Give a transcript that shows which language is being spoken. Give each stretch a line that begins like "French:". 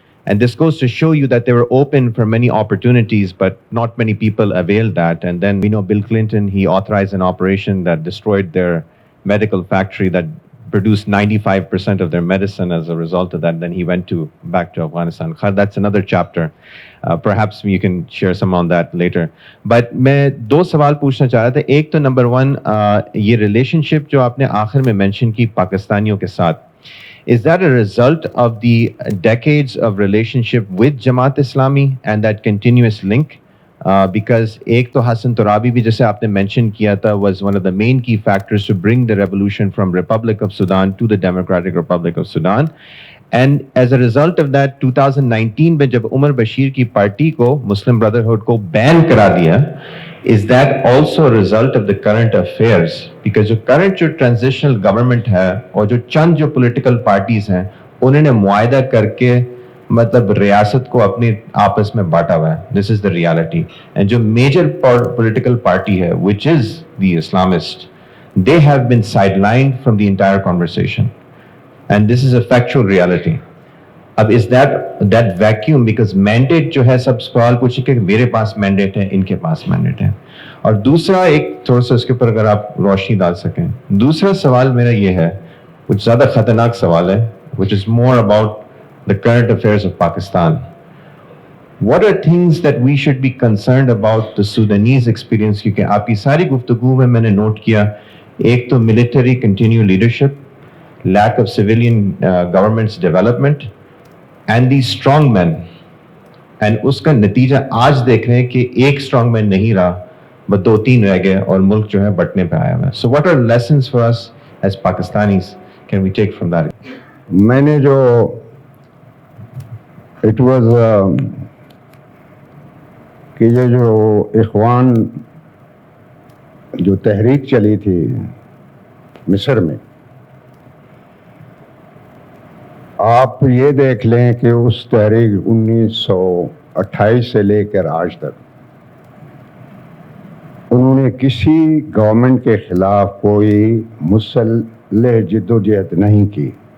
English: And this goes to show you that they were open for many opportunities, but not many people availed that. And then we know Bill Clinton, he authorized an operation that destroyed their medical factory that produced 95% of their medicine as a result of that. Then he went back to Afghanistan. That's another chapter. Perhaps you can share some on that later.
Urdu: But میں دو سوال پوچھنا چاہ رہا تھا. ایک تو number 1 یہ relationship جو آپ نے آخر میں مینشن کی پاکستانیوں کے ساتھ,
English: is that a result of the decades of relationship with Jamaat Islami and that continuous link? Because
Urdu: ایک تو حسن ترابی بھی جیسے آپ نے مینشن کیا تھا
English: was one of the main key factors to bring the revolution from Republic of Sudan to the Democratic Republic of Sudan. And as a result of that,
Urdu: 2019 میں جب عمر بشیر کی پارٹی کو مسلم بردرہڈ کو بین کرا دیا,
English: is that also a result of the current affairs?
Urdu: Because جو current جو transitional government ہے اور جو چند جو political parties ہیں انہوں نے معاہدہ کر کے مطلب ریاست کو اپنے آپس میں بانٹا ہوا ہے.
English: This is the reality. And جو major political party ہے which is the Islamist, they have been sidelined from the entire conversation. And this is a factual reality.
Urdu: اب
English: is that vacuum because mandate
Urdu: جو ہے سب سوال پوچھیں کہ میرے پاس mandate ہے, ان کے پاس mandate ہے. اور دوسرا ایک تھوڑا سا اس کے اوپر اگر آپ روشنی ڈال سکیں, دوسرا سوال میرا یہ ہے, کچھ زیادہ خطرناک سوال ہے,
English: which is more about the current affairs of Pakistan. What are things that we should be concerned about the Sudanese experience?
Urdu: کیونکہ آپ کی ساری گفتگو میں میں نے نوٹ کیا, ایک تو
English: military continued leadership, lack of civilian government's development, and these strong men.
Urdu: And اس کا نتیجہ آج دیکھ رہے ہیں کہ ایک strong man نہیں رہا, بس 2-3 رہ گئے اور ملک جو ہے بٹنے پہ آیا ہوا ہے.
English: So what are lessons for us as Pakistanis can we take from that?
Urdu: میں نے جو
English: it was
Urdu: کہ یہ جو اخوان جو تحریک چلی تھی مصر میں, آپ یہ دیکھ لیں کہ اس تحریک 1928 سے لے کر آج تک انہوں نے کسی گورنمنٹ کے خلاف کوئی مسلح جد و جہد نہیں کی.